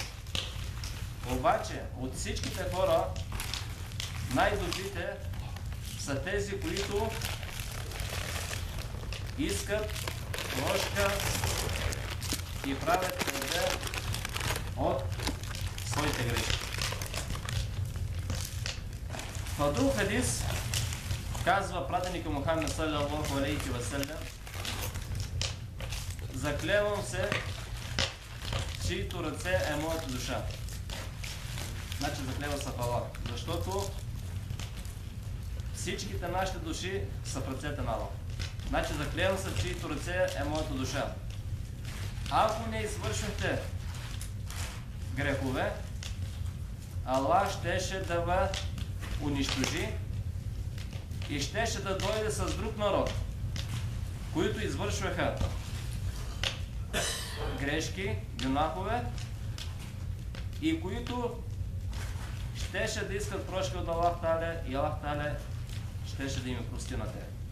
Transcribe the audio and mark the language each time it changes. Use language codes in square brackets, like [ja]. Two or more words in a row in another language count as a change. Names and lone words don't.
[bg] Обаче от всичките хора най-добрите са тези, които искат прошка и правят тълбе от своите грешки. В друг хадис казва пратеника Мухаммед [ar] صلى الله عليه وسلم: [bg] "Заклевам се, чието ръце е моята душа." Значи заклева се в Аллах, защото всичките нашите души са в ръцете на Аллах. Значи заклевам се, чието ръце е моята душа. Ако не извършвате грехове, Аллах щеше да ви унищожи и щеше да дойде с друг народ, които извършваха грешки, гюнахове и които щеше да искат прошка от Аллах Таля и Аллах Таля щеше да им прости на те.